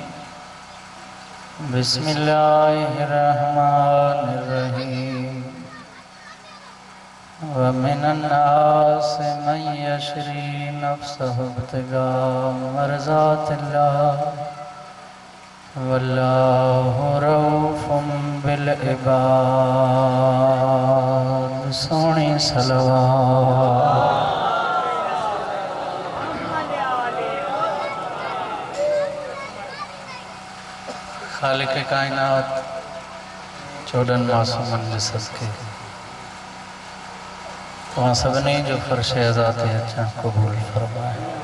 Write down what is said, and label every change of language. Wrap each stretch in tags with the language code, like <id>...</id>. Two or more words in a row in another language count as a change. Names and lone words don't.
<ar>بسم الله الرحمن الرحيم. ومن الناس من يشري نفسه ابتغاء مرضات الله والله رءوف بالعباد.</ar> <sd>सोनी सलवात। खालिक़ कायनात चौदन मासूमन जे सदके तव्हां सभिनी जो फ़र्श अज़ा ते अचण क़बूल फ़रमाए।</sd>